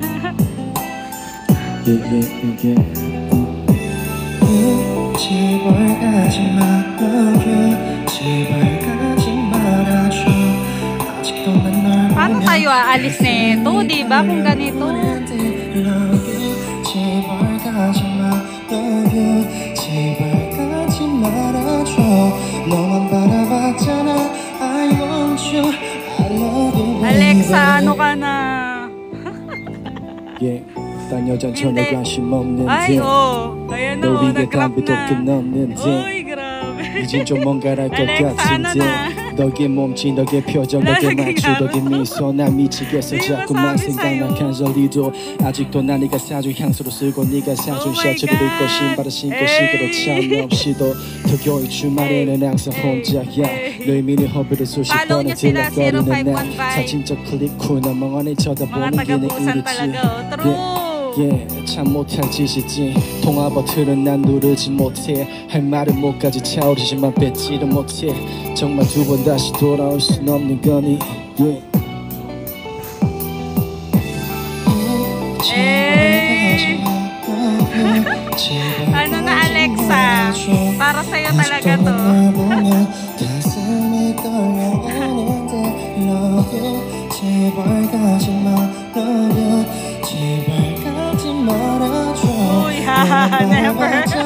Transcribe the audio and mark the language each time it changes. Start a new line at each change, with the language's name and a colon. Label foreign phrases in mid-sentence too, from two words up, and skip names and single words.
Filipino: Paano tayo aalis nito? Di ba kung ganito? Alexa, ano ka na?
Korean: 딴 여잔 전혀 관심 없는데
Filipino: Ay, oh. Ayan o,
Korean: 널 위해
Filipino: nag-rap
Korean: 담배도
Filipino: na.
Korean: 끝없는데
Filipino: Uy, grabe.
Korean: 이젠 좀 뭔가랄 것
Filipino: Alexa, ano
Korean: 같은데
Filipino: na?
Korean: 너의 몸짓 너의 표정 너의 말투 너의 미소 날 미치겠어 자꾸만 생각난 간절히도 아직도 난 네가 사준 향수로 쓰고 네가 사준 셔츠를 입고 신발을 신고 시계로 참 없이도 토요일 주말에는 항상 혼자야 너의 미니 허브를 수십 번은 들락거리는 날 사진적 클릭 후 나 멍하니 쳐다보는 게 내 일이지 참 못할 짓이지 통화 버튼은 난 누르지 못해 할 말은 목까지 차오르지만 뱉지를 못해 정말 두 번 다시 돌아올 순 없는 거니
Filipino: Ano na Alexa? Para sa'yo talaga to. Uy, haha, never.